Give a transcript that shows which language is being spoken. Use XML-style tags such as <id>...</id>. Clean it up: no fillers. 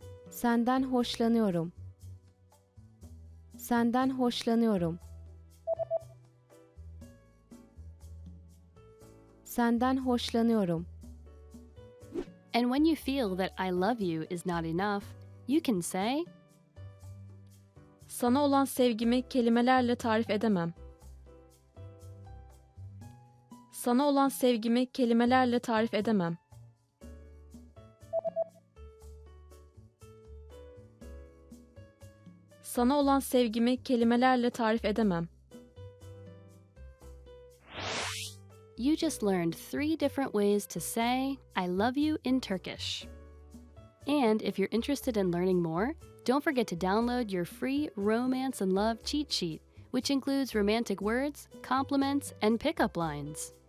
<tr>Senden hoşlanıyorum. Senden hoşlanıyorum. Senden hoşlanıyorum.</tr> <en>And when you feel that I love you is not enough, you can say,</en> <tr>Sana olan sevgimi kelimelerle tarif edemem. Sana olan sevgimi kelimelerle tarif edemem. Sana olan sevgimi kelimelerle tarif edemem.</tr> <en>You just learned 3 different ways to say, I love you in Turkish. And if you're interested in learning more, don't forget to download your free Romance and Love cheat sheet, which includes romantic words, compliments, and pickup lines.</en>